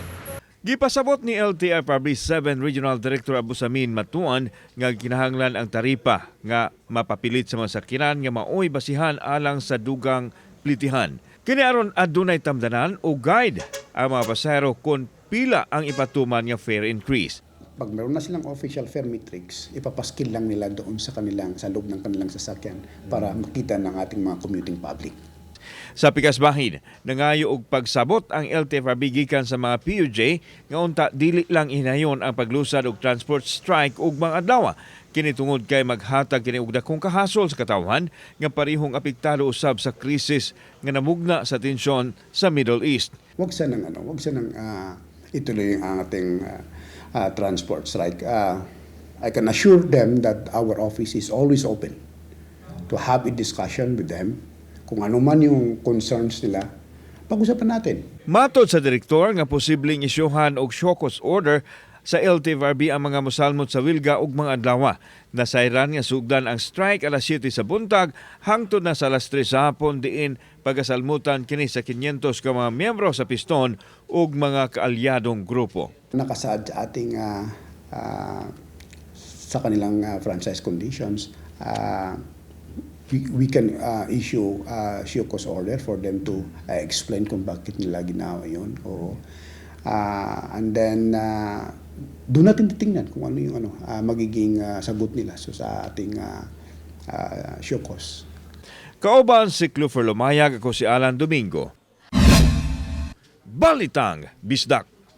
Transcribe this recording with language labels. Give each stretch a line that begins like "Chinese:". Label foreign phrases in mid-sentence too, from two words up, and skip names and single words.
Cebuano: Gipasabot ni LTFRB 7 Regional Director Abusamin Matuan nga kinahanglan ang taripa nga mapapilit sa mga sakinan nga maoy basihan alang sa dugang plitihan. Kini aron adunay tamdanan o guide ang mga pasahero kung pila ang ipatuman nga
English: fare increase.
Filipino: Pag meron na silang
English: official fare matrix,
Filipino: ipapaskil lang nila doon sa loob ng kanilang sasakyan para makita ng ating mga
English: commuting public.
Cebuano: Sa pikas bahin, nangayo og pagsabot ang LTFRB gikan sa mga PUJ nga unta dili lang hinayon ang paglusad og
English: transport strike
Cebuano: ug mga adlaw. Kini tungod kay maghatag kini og dakong kahasol sa katawhan nga parihong apektado usab sa krisis nga namugna sa tensyon sa Middle East.
Filipino: Wag sa nang ituloy ang ating
English: transport strike. I can assure them that our office is always open to have a discussion with them.
Filipino: Kung ano man yung concerns nila, pag-usapan natin.
Cebuano: Matod sa direktor nga posibleng isyuhan og
English: show cause order
Cebuano: sa LTFRB ang mga mosalmot sa wilga ug mga adlaw. Nasayran nga sugdan ang strike alas 7 sa buntag hangtod na sa alas 3 sa hapon diin pagasalmutan kini sa 500 ka mga miyembro sa piston ug mga kaalyadong grupo.
Filipino: Nakasaad sa ating sa kanilang
English: franchise conditions, we can issue show cause order for them to explain
Filipino: kung bakit nila ginawa yun.
English: And then,
Filipino: doon natin titingnan kung ano yung magiging sagot nila sa ating
English: show cause.
Cebuano: Kauban si Clufer Lumayag, ako si Alan Domingo. Balitang Bisdak.